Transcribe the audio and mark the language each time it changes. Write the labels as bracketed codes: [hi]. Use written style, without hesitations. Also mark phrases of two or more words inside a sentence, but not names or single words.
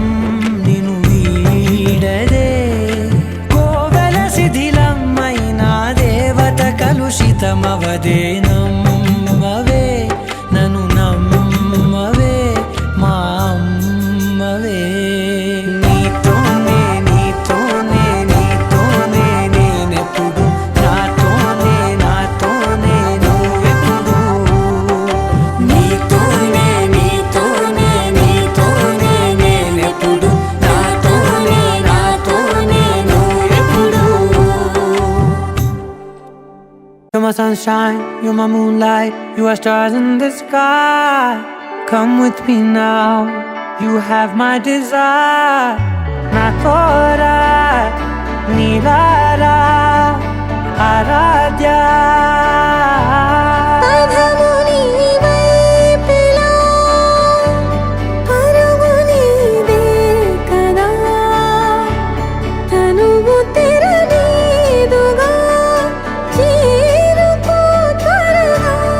[te] నిన్ను వీడదే కోవెల శిథిలమైన దేవత కలుషితమవదే నమ్మవే నన్ను నమ్మవే మా అమ్మవే నీతోనే నీతోనే నీతోనే నేనెప్పుడు నాతోనే నాతోనే నువ్వెప్పుడు నీతోనే నీతోనే నీతోనే నేనెప్పుడు నాతోనే నాతోనే నువ్వెప్పుడు [en] You're my sunshine, you're my moonlight, you are stars in the sky. Come with me now, you have my desire. Na tora, nilara, aradya. [te] అధము నీవైపిలా పరుగు నీదే కదా తనువు తెరనీదుగా చేరుకో త్వరగా